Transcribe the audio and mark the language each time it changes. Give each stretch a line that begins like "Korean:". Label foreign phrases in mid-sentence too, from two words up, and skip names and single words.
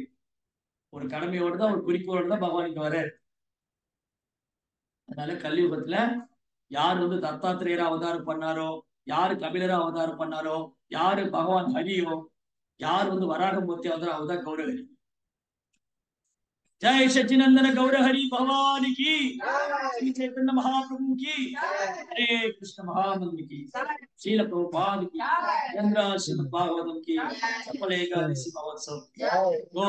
Tamil: ஒரு கடமையோட தான், ஒரு குறிக்கோளோட தான் பகவான் இங்க வர. அதனால கலியுகத்துல யார் வந்து தத்தாத்திரேயரா அவதாரம் பண்ணாரோ, யாரு கபிலரா அவதாரம் பண்ணாரோ, யாரு பகவான் ஹரியோ, யார் வந்து வராகமூர்த்தி அவதாரம், அவர்தான் கௌரஹரி.
Hindi: जय सच्चिनंदन गौरहरि भगवान की, श्री चैतन्य महाप्रभु की, हरे कृष्ण महामंत्र की, श्रील प्रभुपाद की, चंद्र श्रीमद् भागवतम की, सफल एकादशी महोत्सव।